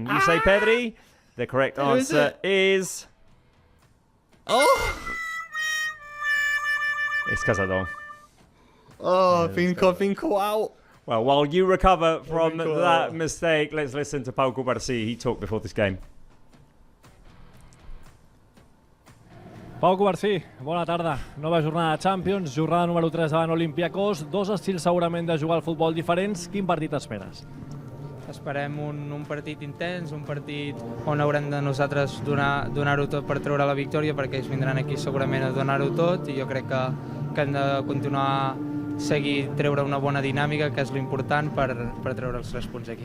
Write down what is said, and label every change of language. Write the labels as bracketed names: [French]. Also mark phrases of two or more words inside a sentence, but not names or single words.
[English] You say Pedri. The correct answer is... It's Casado. I've been caught out. Well, while you recover from that mistake, let's listen to Pau Cubarsí. He talked before this game. [Catalan] Pau Cubarsí, bona tarda. Nova jornada de Champions, jornada número 3 davant Olympiacos. Dos estils segurament de jugar al futbol diferents. Quin partit esperes? Esperem un partit intens, un partit on haurem de nosaltres donar-ho tot per treure la victòria, perquè ells vindran aquí segurament a donar-ho tot, i jo crec que hem de continuar treure una bona dinàmica, que és l'important per treure els 3 punts aquí.